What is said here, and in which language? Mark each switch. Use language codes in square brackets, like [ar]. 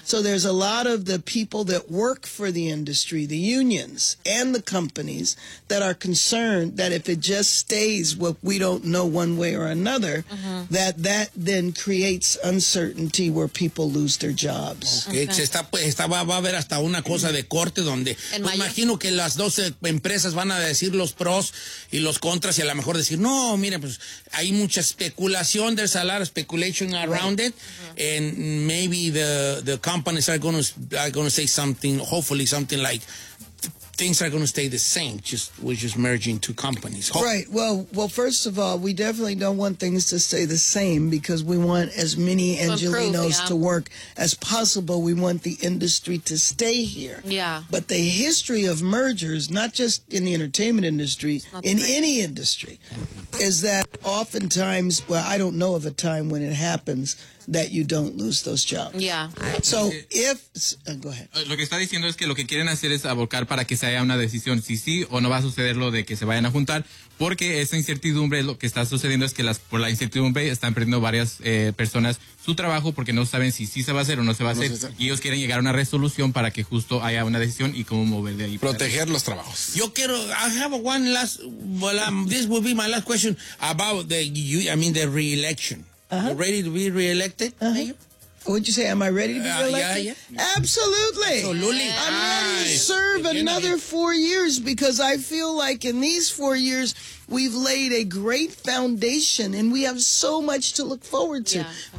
[en] So there's a lot of the people that work for the industry, the unions and the companies, that are concerned that if it just stays what we don't know one way or another, mm-hmm. that then creates uncertainty where people lose their jobs. Okay. [es] Va a haber hasta una cosa de corte donde me imagino que las 12 empresas van a decir los pros y los contras y a lo mejor decir, no, mire, pues hay mucha especulación. [en] There's a lot of speculation around it, mm-hmm. and maybe the companies are gonna say something. Hopefully, something like things are gonna stay the same. We're just merging two companies. Right. Well. First of all, we definitely don't want things to stay the same because we want as many Angelinos to work as possible. We want the industry to stay here. Yeah. But the history of mergers, not just in the entertainment industry, in any industry, is that oftentimes, well, I don't know of a time when it happens that you don't lose those jobs. Yeah. So if, go ahead. [es] Lo que está diciendo es que lo que quieren hacer es abocar para que se haya una decisión si sí o no va a suceder lo de que se vayan a juntar, porque esa incertidumbre, lo que está sucediendo es que por la incertidumbre están perdiendo varias personas su trabajo porque no saben si sí se va a hacer o no se va a hacer. Y ellos quieren llegar a una resolución para que justo haya una decisión y cómo mover de ahí. Proteger los trabajos. Yo quiero, [en] this will be my last question about the re-election. Uh-huh. You ready to be re-elected? Uh-huh. What'd you say? Am I ready to be re-elected? Yeah. Absolutely. Absolutely. I'm ready to serve another 4 years because I feel like in these 4 years, we've laid a great foundation and we have so much to look forward to. Yeah.